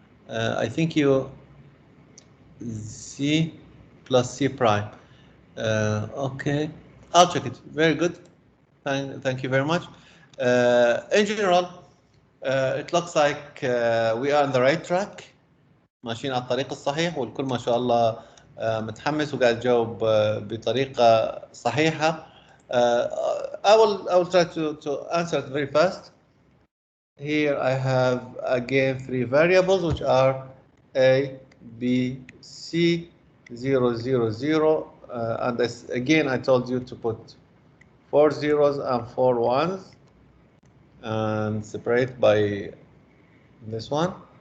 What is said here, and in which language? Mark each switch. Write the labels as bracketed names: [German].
[English] I think you C plus C prime. Okay, I'll check it. Very good. Thank you very much. In general, it looks like we are on the right track. [Arabic] ماشيين على الطريق الصحيح والكل ما شاء الله متحمس وقاعد يجاوب بطريقة صحيحة. [English] I will try to answer it very fast. Here I have again 3 variables which are A, B, C, 0, 0, 0. And this, again, I told you to put 4 zeros and 4 ones and separate by this one.